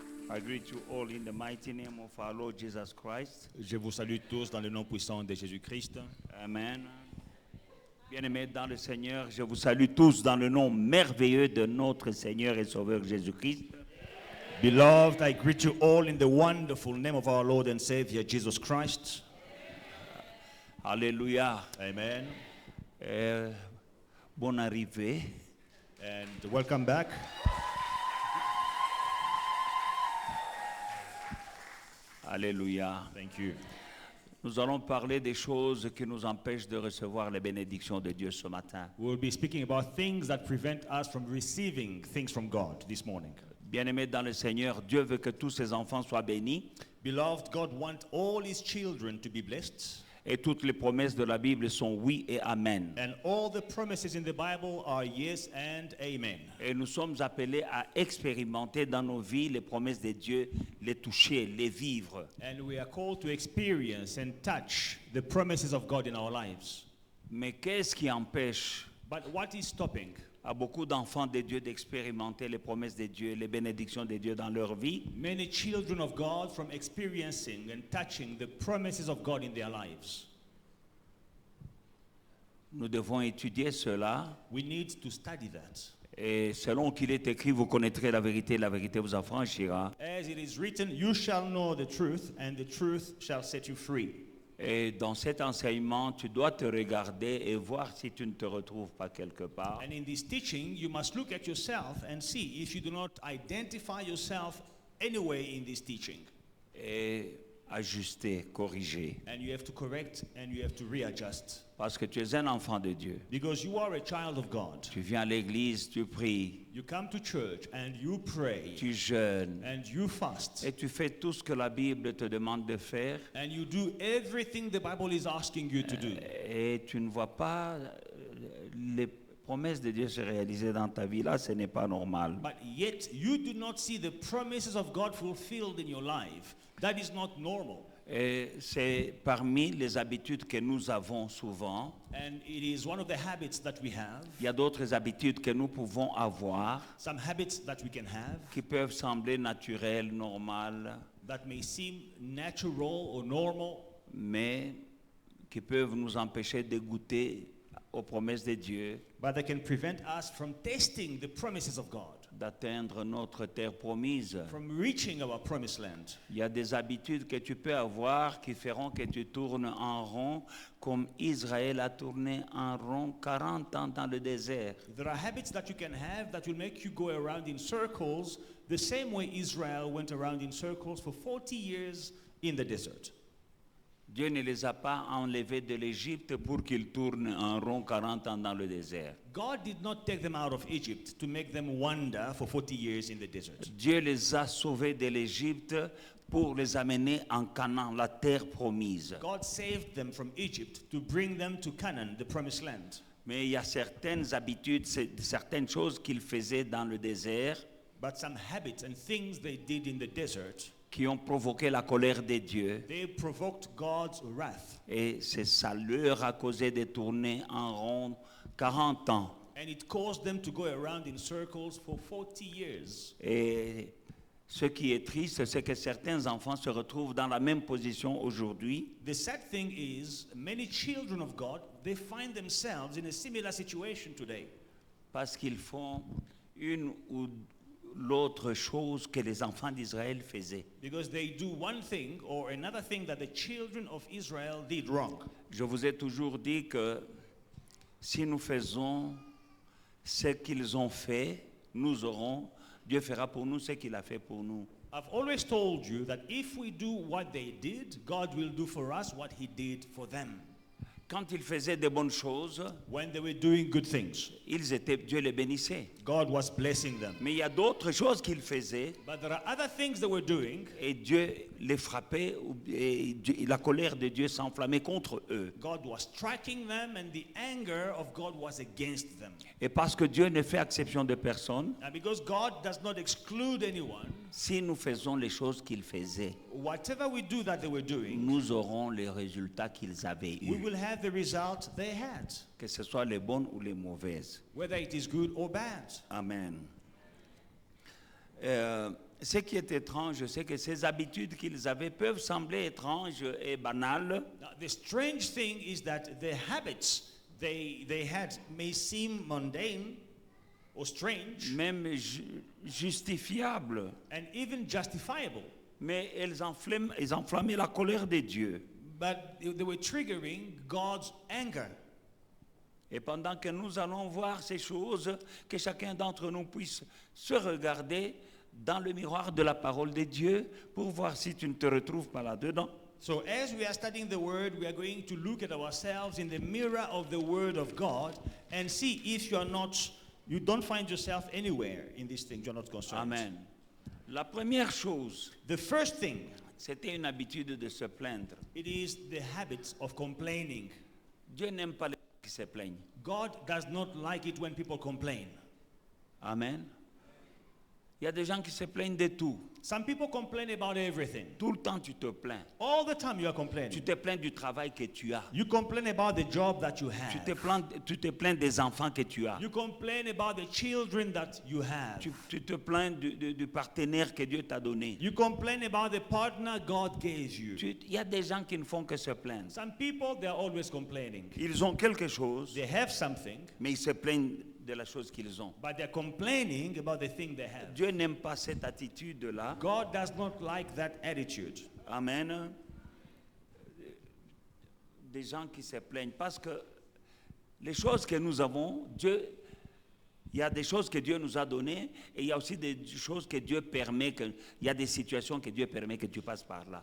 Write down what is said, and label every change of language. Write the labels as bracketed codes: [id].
[en] I greet you all in the mighty name of our Lord Jesus Christ. [fr] Je vous salue tous dans le nom puissant de Jésus-Christ. Amen. Bien-aimés dans le Seigneur, je vous salue tous dans le nom merveilleux de notre Seigneur et Sauveur Jésus-Christ. [en] Beloved, I greet you all in the wonderful name of our Lord and Savior Jesus Christ. [fr] Alléluia. Amen. Bonne arrivée. [en] And welcome back. [fr] Alléluia. [en] Thank you. [fr] Nous allons parler des choses qui nous empêchent de recevoir les bénédictions de Dieu ce matin. [en] We'll be speaking about things that prevent us from receiving things from God this morning. [fr] Bien-aimés dans le Seigneur, Dieu veut que tous ses enfants soient bénis. [en] Beloved, God wants all his children to be blessed. [fr] Et toutes les promesses de la Bible sont oui et amen. [en] And all the promises in the Bible are yes and amen. [fr] Et nous sommes appelés à expérimenter dans nos vies les promesses de Dieu, les toucher, les vivre. [en] And we are called to experience and touch the promises of God in our lives. [fr] Mais qu'est-ce qui empêche [en] But what is stopping [fr] à beaucoup d'enfants de Dieu d'expérimenter les promesses de Dieu, les bénédictions de Dieu dans leur vie? [en] many children of God from experiencing and touching the promises of God in their lives? [fr] Nous devons étudier cela. [en] We need to study that. [fr] Et selon qu'il est écrit, vous connaîtrez la vérité vous affranchira. [en] As it is written, you shall know the truth, and the truth shall set you free. [fr] Et dans cet enseignement, tu dois te regarder et voir si tu ne te retrouves pas quelque part. [en] And in this teaching, you must look at yourself and see if you do not identify yourself anyway in this teaching. [fr] Et ajuster, corriger. [en] And you have to correct and you have to readjust. [fr] Parce que tu es un enfant de Dieu. [en] Because you are a child of God. [fr] Tu viens à l'église, tu pries, [en] You come to church and you pray [fr] tu jeûnes. [en] and you fast. [fr] Et tu fais tout ce que la Bible te demande de faire. [en] And you do everything the Bible is asking you to do. [fr] Et tu ne vois pas les promesses de Dieu se réaliser dans ta vie. Là, ce n'est pas normal. [en] But yet you do not see the promises of God fulfilled in your life. That is not normal. [fr] Et c'est parmi les habitudes que nous avons souvent. [en] And it is one of the habits that we have. [fr] Il y a d'autres habitudes que nous pouvons avoir [en] Some habits that we can have [fr] qui peuvent sembler naturelles, normales, [en] that may seem natural or normal, [fr] mais qui peuvent nous empêcher de goûter aux promesses de Dieu, [en] but they can prevent us from tasting the promises of God, [fr] d'atteindre notre terre promise. [en] from reaching our promised land. [fr] Il y a des habitudes que tu peux avoir qui feront que tu tournes en rond, comme Israël a tourné en rond 40 ans dans le désert. [en] There are habits that you can have that will make you go around in circles the same way Israel went around in circles for 40 years in the desert. [fr] Dieu ne les a pas enlevés de l'Égypte pour qu'ils tournent en rond 40 ans dans le désert. [en] God did not take them out of Egypt to make them wander for 40 years in the desert. [fr] Dieu les a sauvés de l'Égypte pour les amener en Canaan, la terre promise. [en] God saved them from Egypt to bring them to Canaan, the promised land. [fr] Mais il y a certaines habitudes, certaines choses qu'ils faisaient dans le désert [en] But some habits and things they did in the desert, [fr] qui ont provoqué la colère de Dieu. [en] they provoked God's wrath. [fr] Et ça leur a causé de tourner en rond 40 ans. [en] And it caused them to go around in circles for 40 years. [fr] Et ce qui est triste, c'est que certains enfants se retrouvent dans la même position aujourd'hui. [en] The sad thing is, many children of God, they find themselves in a similar situation today. [fr] Parce qu'ils font une ou l'autre chose que les enfants d'Israël faisaient. [en] Because they do one thing or another thing that the children of Israel did wrong. [fr] Je vous ai toujours dit que si nous faisons ce qu'ils ont fait, nous aurons, Dieu fera pour nous ce qu'il a fait pour nous. [en] I've always told you that if we do what they did, God will do for us what he did for them. [fr] Quand ils faisaient de bonnes choses, [en] When they were doing good things, [fr] Dieu les bénissait. [en] God was blessing them. [fr] Mais il y a d'autres choses qu'ils faisaient [en] But there are other things they were doing. [fr] et Dieu les frappait et la colère de Dieu s'enflammait contre eux. [en] God was striking them and the anger of God was against them. [fr] Et parce que Dieu ne fait exception de personne, [en] And because God does not exclude anyone, [fr] si nous faisons les choses qu'ils faisaient, [en] whatever we do that they were doing, [fr] nous aurons les résultats qu'ils avaient [en] we [fr] eus, [en] will have the result they had, [fr] que ce soit les bonnes ou les mauvaises. [en] whether it is good or bad. Amen. [fr] ce qui est étrange, c'est que ces habitudes qu'ils avaient peuvent sembler étranges et banales, [en] Now, the strange thing is that the habits they had may seem mundane or strange [fr] même justifiables, [en] and even justifiable, [fr] mais elles enflammaient la colère de Dieu. [en] but they were triggering God's anger. [fr] Et pendant que nous allons voir ces choses, que chacun d'entre nous puisse se regarder dans le miroir de la parole de Dieu pour voir si tu ne te retrouves pas là-dedans. [en] So as we are studying the word, we are going to look at ourselves in the mirror of the word of God and see if you don't find yourself anywhere in these things, you're not concerned. [fr] Amen. La première chose, [en] The first thing, [fr] c'était une habitude de se plaindre. [en] it is the habits of complaining. [fr] Dieu n'aime pas les gens qui se plaignent. [en] God does not like it when people complain. Amen. [fr] Il y a des gens qui se plaignent de tout. [en] Some people complain about everything. [fr] Tout le temps, tu te plains. [en] All the time you are [fr] Tu [en] complaining. [fr] te plains du travail que tu as. [en] You complain about the job that you [fr] Tu te plains des enfants que tu as. [en] You complain about the children that you have. [fr] Tu te plains du partenaire que Dieu t'a donné. [en] You complain about the partner God gave you. [fr] Il y a des gens qui ne font que se plaindre. [en] Some people, they are always complaining. [fr] Ils ont quelque chose, [en] They have something, [fr] mais ils se plaignent de la chose qu'ils ont. [en] but they're complaining about the thing they have. [fr] Dieu n'aime pas cette attitude-là. [en] God does not like that attitude. Amen. [fr] Des gens qui se plaignent. Parce que les choses que nous avons, il y a des choses que Dieu nous a données et il y a aussi des choses que Dieu permet, il y a des situations que Dieu permet que tu passes par là.